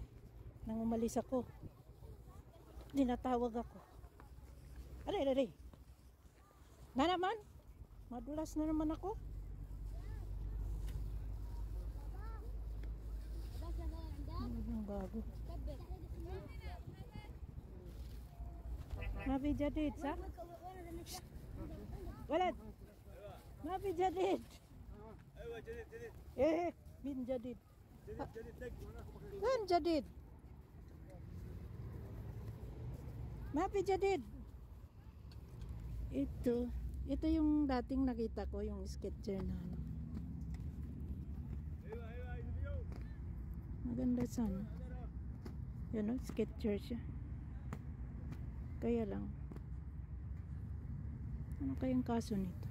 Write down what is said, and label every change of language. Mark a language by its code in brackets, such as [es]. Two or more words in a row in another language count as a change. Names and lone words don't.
[tl] Nang umalis ako, dinatawag ako. Aray. Na naman? Madulas na naman ako. Ang bago. [ar] ما في جديد صح؟ ولد ما في جديد. ايوه جديد جديد ايه مين جديد؟ جديد جديد دق وين جديد؟ ما في jadid. [tl] Ito yung dating nakita ko, yung sketcher na ano. [ar] ايوه ايوه ايوه [tl] Maganda sana. Yan o, sketcher siya. Kaya lang. Ano kayang kaso nito?